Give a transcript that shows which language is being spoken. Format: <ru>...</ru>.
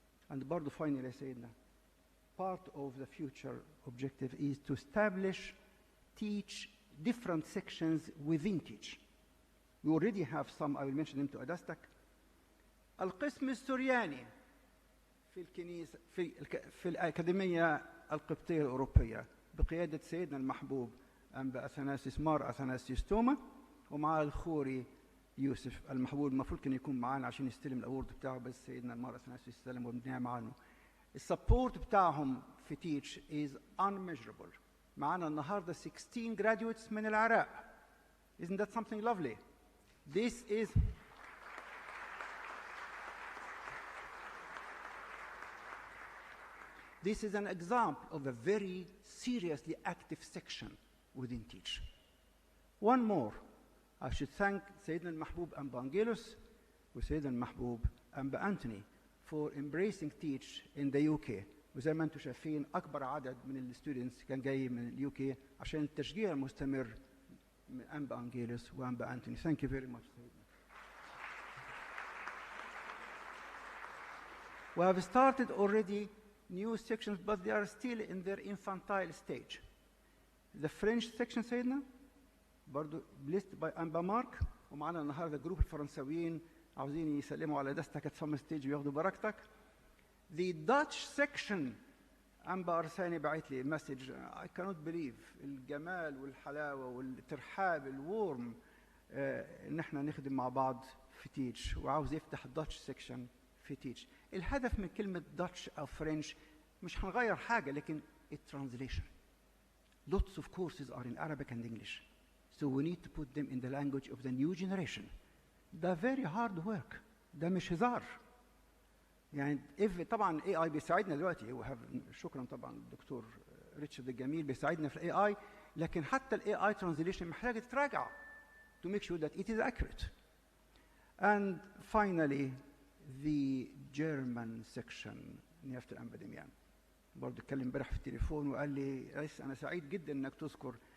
<en>And</en> <ar>برضو</ar> <en>finally</en> <ar>يا سيدنا,</ar> <en>part of the future objective is to establish, teach different sections within Teach. We already have some, I will mention them to</en> <ar>قداستك. القسم السورياني في الكنيسة في الأكاديمية القبطية الأوروبية بقيادة سيدنا المحبوب أنبا أثناسيوس مار أثناسيوس توما ومع الخوري يوسف المحبوب. المفروض كان يكون معانا عشان يستلم الأورد بتاعه بس سيدنا المار أثناسيوس استلم وبنعمة معانا. السبورت بتاعهم في تيتش</ar> <en>is unmeasurable.</en> <ar>معانا النهارده 16 graduates من العراق.</ar> <en>Isn't that something lovely? This is an example of a very seriously active section within Teach. One more, I should thank</en> <ar>سيدنا المحبوب أنبا أنجيلوس وسيدنا المحبوب أنبا أنتوني</ar> <en>for embracing Teach in the UK.</en> <ar>وزي ما انتم شايفين أكبر عدد من الستودنتس كان جاي من اليو كي عشان التشجيع المستمر من أنبا أنجيلوس وأنبا أنتوني.</ar> <en>Thank you very much. We have started already new sections, but they are still in their infantile stage. The French section</en> <ar>سيدنا برضو</ar> <en>blessed by</en> <ar>أنبا مارك ومعنا النهارده جروب الفرنساويين عاوزين يسلموا على دستك</ar> <en>at some stage</en> <ar>وياخدوا بركتك.</ar> <en>The Dutch section</en> <ar>أنبا أرساني بعت لي مسج</ar> <en>I cannot believe</en> <ar>الجمال والحلاوة والترحاب الورم إن إحنا نخدم مع بعض في تيتش وعاوز يفتح</ar> <en>Dutch section</en> <ar>في تيتش. الهدف من كلمة Dutch أو French مش هنغير حاجة لكن translation.</ar> <en>Lots of courses are in Arabic and English, so we need to put them in the language of the new generation.</en> <ar>ده</ar> <en>very hard work.</en> <ar>ده مش هزار. يعني طبعا الاي اي بيساعدنا دلوقتي شكرا طبعا الدكتور ريتشارد الجميل بيساعدنا في الاي اي لكن حتى الاي اي ترانزليشن محتاجه تتراجع</ar> <en>to make sure that it is accurate. And finally the German section</en> <ar>نيافة الأنبا دميان برضه اتكلم امبارح في التليفون وقال لي رئيس انا سعيد جدا انك تذكر</ar>